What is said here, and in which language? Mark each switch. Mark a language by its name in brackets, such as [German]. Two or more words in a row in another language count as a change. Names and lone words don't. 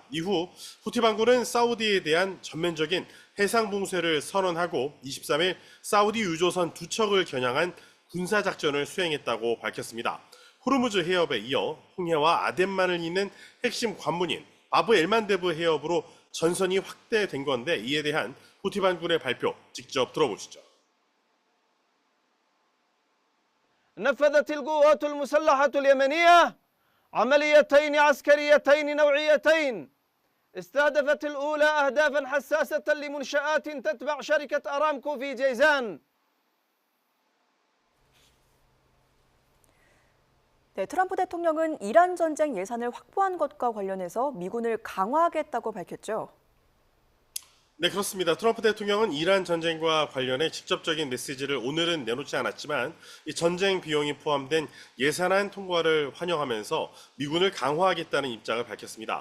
[Korean] 이후 후티 반군은 사우디에 대한 전면적인 해상 봉쇄를 선언하고 23일 사우디 유조선 2척을 겨냥한 군사작전을 수행했다고 밝혔습니다. 호르무즈 해협에 이어 홍해와 아덴만을 잇는 핵심 관문인 바브 엘만데브 해협으로 전선이 확대된 건데 이에 대한 후티 반군의 발표 직접 들어보시죠. [Arabic] نفذت القوات المسلحة اليمنية عمليتين عسكريتين نوعيتين استهدفت الأولى أهدافا حساسة لمنشآت تتبع شركة أرامكو في جيزان. [Korean] 네, 트럼프 대통령은 이란 전쟁 예산을 확보한 것과 관련해서 미군을 강화하겠다고 밝혔죠. 네, 그렇습니다. 트럼프 대통령은 이란 전쟁과 관련해 직접적인 메시지를 오늘은 내놓지 않았지만 이 전쟁 비용이 포함된 예산안 통과를 환영하면서 미군을 강화하겠다는 입장을 밝혔습니다.